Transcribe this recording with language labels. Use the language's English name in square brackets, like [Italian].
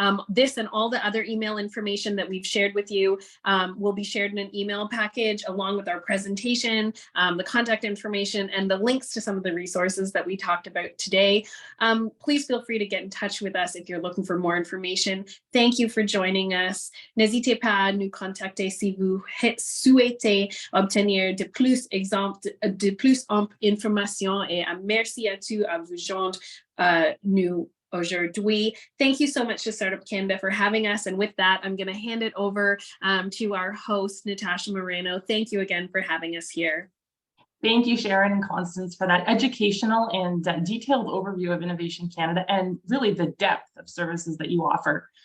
[English] This and all the other email information that we've shared with you will be shared in an email package along with our presentation, the contact information, and the links to some of the resources that we talked about today. Please feel feel free to get in touch with us if you're looking for more information. Thank you for joining us. [French] N'hésitez pas à nous contacter si vous souhaitez obtenir de plus informations et merci à tous à vous joindre nous aujourd'hui. [English] Thank you so much to Startup Canada for having us. And with that, I'm going to hand it over to our host, Natasha Moreno. Thank you again for having us here. Thank you, Sharon and Constance, for that educational and detailed overview of Innovation Canada and really the depth of services that you offer.